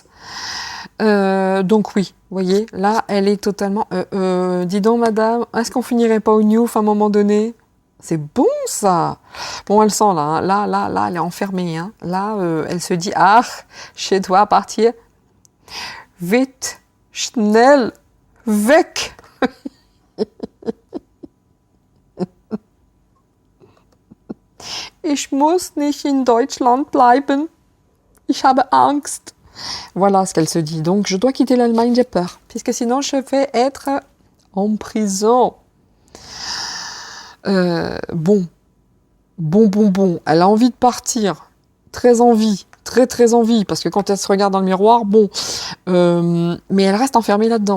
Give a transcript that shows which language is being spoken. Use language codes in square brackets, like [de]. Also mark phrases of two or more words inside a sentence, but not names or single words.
[fr] Donc oui, vous voyez, là, elle est totalement... dis donc, madame, est-ce qu'on finirait pas au Newf à un moment donné? C'est bon, ça. Bon, elle sent, là. Hein. Là, elle est enfermée. Hein. Là, elle se dit, je dois partir. Vite, [de] schnell, weg. Ich muss nicht in Deutschland bleiben. Ich habe Angst. [fr] Voilà ce qu'elle se dit. Donc, je dois quitter l'Allemagne, j'ai peur. Puisque sinon, je vais être en prison. Bon. Elle a envie de partir. Très envie. Très envie. Parce que quand elle se regarde dans le miroir, bon. Mais elle reste enfermée là-dedans.